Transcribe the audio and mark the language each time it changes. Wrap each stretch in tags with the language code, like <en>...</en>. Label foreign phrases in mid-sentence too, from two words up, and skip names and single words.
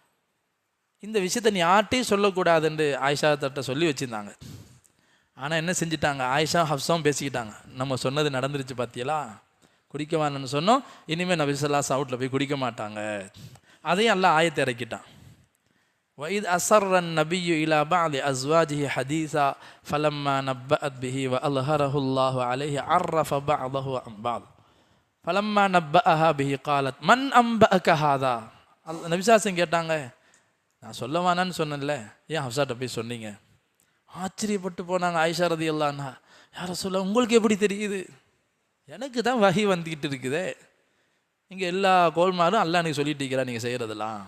<ta>இந்த விஷயத்தை நீ யார்ட்டையும் சொல்லக்கூடாதுன்னு ஆயிஷா தட்ட சொல்லி வச்சுருந்தாங்க. ஆனால் என்ன செஞ்சிட்டாங்க? ஆயிஷா ஹஃப்ஸாவும் பேசிக்கிட்டாங்க, நம்ம சொன்னது நடந்துருச்சு பார்த்தியலா, குடிக்க வேணும்னு சொன்னோம், இனிமேல் நபி</ta> <ar>صلى الله عليه وسلم</ar> <ta>வீட்டில் போய் குடிக்க மாட்டாங்க. அதையும் அல்லாஹ் ஆயத்தை இறக்கிட்டான்.</ta> <ar>وَإِذْ أَسَرَّ النَّبِيُّ إِلَى بَعْضِ أَزْوَاجِهِ حَدِيثًا فَلَمَّا نَبَّأَتْ بِهِ وَأَظْهَرَهُ اللَّهُ عَلَيْهِ عَرَّفَ بَعْضَهُ عَنْ بَعْضٍ فَلَمَّا نَبَّأَهَا بِهِ قَالَتْ مَنْ أَنْبَأَكَ هَذَا.</ar> <ta>நபிசாசன் கேட்டாங்க, நான் சொல்ல வேணான்னு சொன்னேன்ல, ஏன் ஹப்சாட்ட போய் சொன்னீங்க? ஆச்சரியப்பட்டு போனாங்க ஆயிஷா</ta> <ar>رضي الله عنها. يا رسول الله,</ar> <ta>உங்களுக்கு எப்படி தெரியுது? எனக்கு தான் வஹி வந்துக்கிட்டு இருக்குதே. இங்கே எல்லா கோல்மாரும் அல்லாஹ் எனக்கு சொல்லிட்டு இருக்கிறா நீங்கள் செய்கிறதெல்லாம்.</ta>